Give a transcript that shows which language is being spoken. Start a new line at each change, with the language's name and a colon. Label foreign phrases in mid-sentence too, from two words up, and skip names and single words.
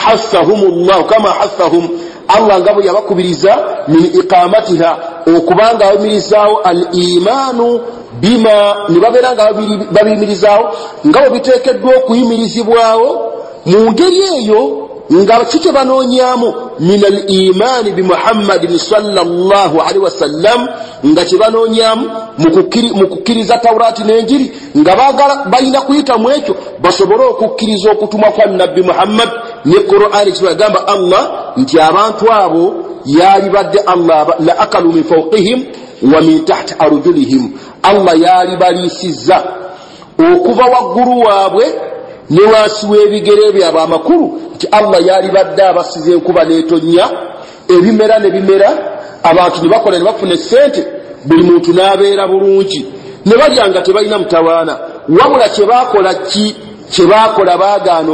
Arabic: حثهم الله
Ganda: ngabo yabakubiriza
Arabic: من إقامتها
Ganda: okubanga abimirizaawo
Arabic: الإيمان بما
Ganda: nibaberanga babimirizaawo ngabo biteekeddwa okuyimirizibwawo mu ngeri eyo nga kike banoonyaamu
Arabic: من الإيمان بمحمد صلى الله عليه وسلم
Ganda: nga kibanoonyaamu mu kukkiriza Tawurati n'enjiri nga baagala balina kuyita mu ekyo basobole okukkiriza okutumwa kwa nabbi Muhammad ne Qur'ani kibagamba Allah nti abantu abo yali badde Allah
Arabic: لأكلوا من فوقهم ومن تحت أرجلهم
Ganda: Allah yali baliisizza okuva waggulu waabwe ne wansi w'ebigere byabwe amakulu nti Allah yali badde abasize enkuba n'etonnya ebimera ne bimera abantu ne bakola ne bafuna essente buli muntu n'abeera bulungi ne balyanga tebalina mutawaana wabula kyebakola baagaana